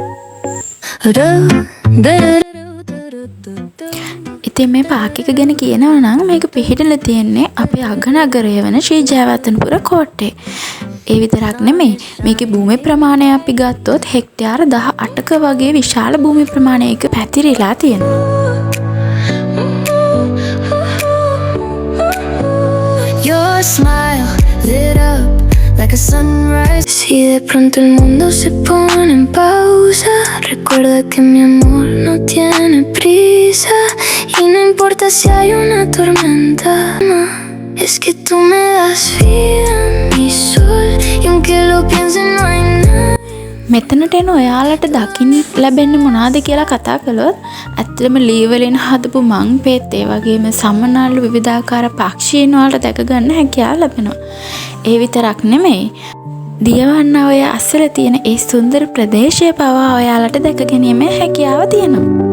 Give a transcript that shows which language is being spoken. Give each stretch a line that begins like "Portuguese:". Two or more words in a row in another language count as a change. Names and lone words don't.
Sinhala: ඉතින් මේ පාර්ක් එක ගැන කියනවා නම් මේක පිහිටලා තියෙන්නේ අපේ අගනගරය වන ශ්‍රී ජයවර්ධනපුර කෝට්ටේ. ඒ විතරක් නෙමෙයි මේකේ භූමි ප්‍රමාණය අපි ගත්තොත් හෙක්ටයාර 18ක වගේ විශාල භූමි ප්‍රමාණයක පැතිරිලා තියෙනවා.
English: Your smile lit up like a sunrise.
Spanish: Si de pronto el mundo se pone en pausa, recuerda que mi amor no tiene prisa y no importa si hay una tormenta, es que tú me das vida, mi sol, y aunque lo piense no hay nada.
Sinhala: මෙතනට එන ඔයාලට දකින්න ලැබෙන්නේ මොනවාද කියලා කතා කළොත් ඇත්තටම ලී වලින් හදපු මං පෙත් ඒ වගේම සමනල්ලු විවිධාකාර පක්ෂීන් වලට දැක ගන්න හැකියාව ලැබෙනවා. ඒ විතරක් නෙමෙයි දියවන්න ඔය අස්සල තියෙන ඒ සුන්දර ප්‍රදේශය පවා ඔයාලට දැක ගැනීමේ හැකියාව තියෙනවා.